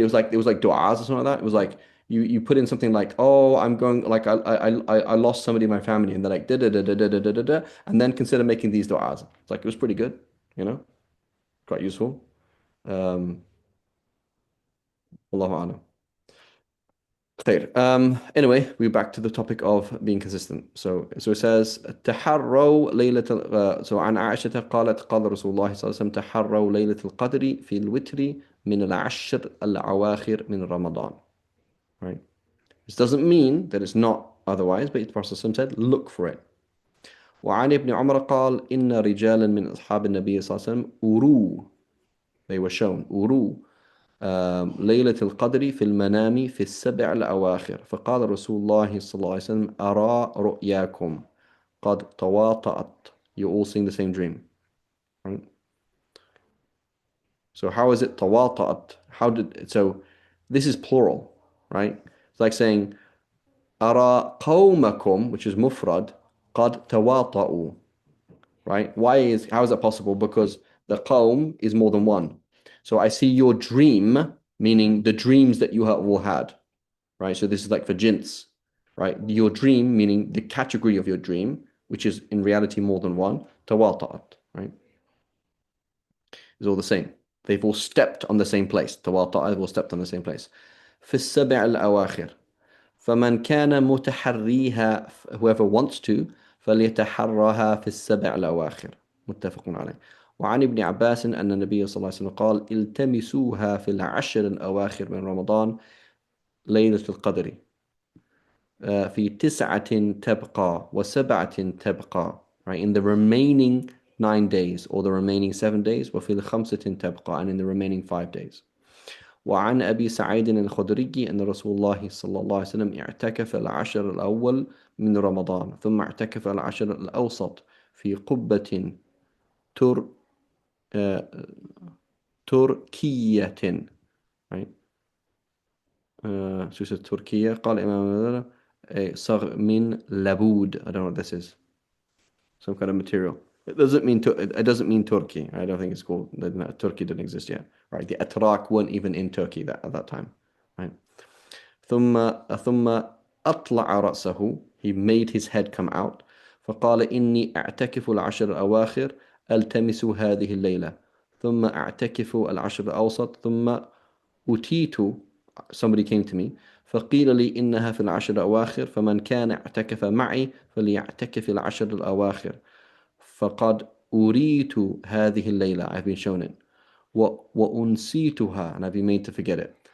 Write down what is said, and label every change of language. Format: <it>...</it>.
<en>It was like du'as or something like that. It was like you put in something like, oh, I'm going like I lost somebody in my family, and they're like da da da da da da da da da, and then consider making these du'as. It's like it was pretty good, you know, quite useful. Um, Allahu a'lam. خير. Anyway, we're back to the topic of being consistent. So it says</en> <ar>تحروا ليلة so عن عائشة قالت قال رسول الله صلى الله عليه وسلم تحروا ليلة القدر في الوتر من العشر الأواخر من رمضان.</ar> <en>Right. This doesn't mean that it's not otherwise, but the Prophet ﷺ said, look for it.</en> <ar>وعن ابن عمر قال إن رجالا من أصحاب النبي صلى الله عليه وسلم أروا,</ar> <en>they were shown</en> <ar>أروا ليلة القدر في المنام في السبع الأواخر فقال رسول الله صلى الله عليه وسلم أرى رؤياكم قد تواطأت.</ar> <en>You're all seeing the same dream. Right? So how is it تواطأت? So this is plural, right? It's like saying</en> <ar>أرى قومكم,</ar> <en>which is mufrad,</en> <ar>قد تواطؤوا.</ar> <en>Right? How is that possible? Because the qawm is more than one. So I see your dream, meaning the dreams that you have all had. Right? So this is like for jins. Right? Your dream, meaning the category of your dream, which is in reality more than one. تواطأت. Right? It's all the same. They've all stepped on the same place. تواطأ, they've all stepped on the same place.</en> <ar>في السبع الأواخر فمن كان متحريها,</ar> <en>whoever wants to,</en> <ar>فليتحرها في السبع الأواخر. متفق عليه. وعن ابن عباس أن النبي صلى الله عليه وسلم قال التمسوها في العشر الأواخر من رمضان ليلة القدر في تسعة تبقى وسبعة تبقى.</ar> <en>Right, in the remaining 9 days or the remaining 7 days,</en> <ar>وفي الخمسة تبقى,</ar> <en>and in the remaining 5 days.</en> <ar>وعن أبي سعيد الخدري أن رسول الله صلى الله عليه وسلم اعتكف العشر الأول من رمضان ثم اعتكف العشر الأوسط في قبة تر... تركية.</ar> <en>Right?</en> <ar>شو اسمه تركيا؟ قال إمام صغ من لبود.</ar> <en>I don't know what this is. Some kind of material. It doesn't mean Turkey. I don't think it's called. Turkey didn't exist yet. Right? The Atrak weren't even in Turkey at that time. Right?</en> <ar>ثم أطلع رأسه.</ar> <en>He made his head come out.</en> <ar>فقال إني أعتكف العشر الأواخر ألتمس هذه الليلة ثم أعتكف العشر الأوسط ثم أتيت.</ar> <en>Somebody came to me</en> <ar>فقيل لي إنها في العشر الأواخر فمن كان اعتكف معي فليعتكف العشر الأواخر فقد أريت هذه الليلة.</ar> <en>I've been shown it.</en> <ar>وأنسيتها,</ar> <en>and I've been made to forget it.</en>